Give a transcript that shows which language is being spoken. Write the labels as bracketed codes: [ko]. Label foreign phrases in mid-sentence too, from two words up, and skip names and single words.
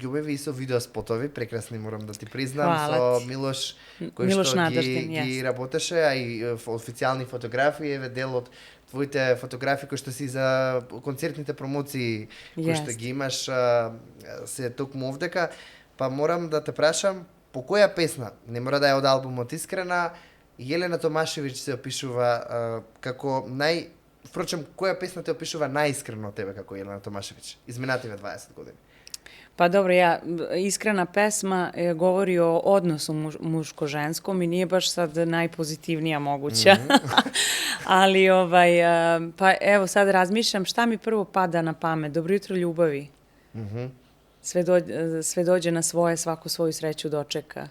[mk] обjaви и со видеоспотови, прекрасни морам да ти признам, со Милош кој што ги работеше, а и официјални фотографии, еве дел од твоите фотографии кои што си за концертните промоции кои што ги имаш се токму овдека, па морам да те прашам по која песна, не мора да е од албумот Искрена, Елена Томашевиќ се опишува како впрочем, која песна те опишува најискрено тебе како Елена Томашевиќ, изминативе 20 години? [sr] Pa dobro, iskrena pesma govori o odnosu muško-ženskom i nije baš sad najpozitivnija moguća. Ali, pa evo sad razmišljam šta mi prvo pada na pamet. Dobro jutro ljubavi. Sve dođe na svoje, svako svoju sreću dočeka.